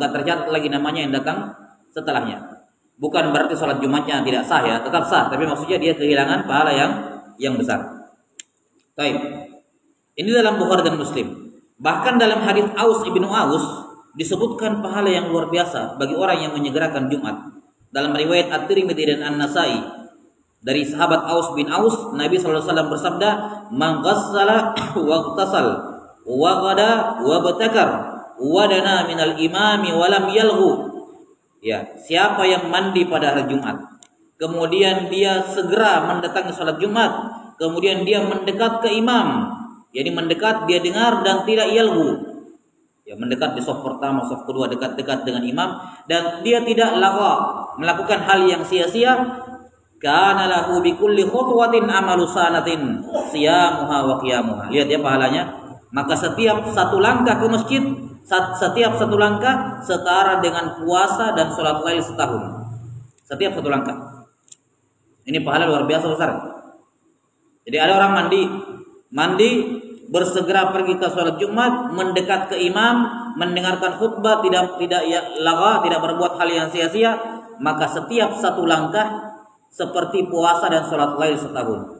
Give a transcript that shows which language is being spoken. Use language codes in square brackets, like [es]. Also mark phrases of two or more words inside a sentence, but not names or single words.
[id] Enggak tercatat lagi namanya yang datang setelahnya. Bukan berarti salat Jumatnya tidak sah, ya, tetap sah, tapi maksudnya dia kehilangan pahala yang besar. Baik. Ini dalam Bukhari dan Muslim. Bahkan dalam hadis Aus ibnu Aus disebutkan pahala yang luar biasa bagi orang yang menyegerakan Jumat. Dalam riwayat At-Tirmidzi dan An-Nasa'i dari sahabat Aus bin Aus, Nabi [ar] صلى الله عليه وسلم [id] bersabda, [ar] "من غسل واغتسل وغدا وابتكر ودنا من الإمام ولم يلغ." [id] Ya, siapa yang mandi pada hari Jumat, kemudian dia segera mendatangi salat Jumat, kemudian dia mendekat ke imam, jadi mendekat, dia dengar dan tidak yalghu. Ya, mendekat di saf pertama, saf kedua, dekat-dekat dengan imam, dan dia tidak lagha, melakukan hal yang sia-sia, [ar] كان له بكل خطوة عمل سنة صيامها وقيامها. [id] Lihat ya pahalanya. Maka setiap satu langkah ke masjid, setiap satu langkah setara dengan puasa dan sholat lail setahun. Setiap satu langkah. Ini pahala luar biasa besar. Jadi ada orang mandi bersegera pergi ke sholat Jumat, mendekat ke imam, mendengarkan khutbah, tidak lagha, tidak berbuat hal yang sia-sia, maka setiap satu langkah seperti puasa dan sholat lail setahun.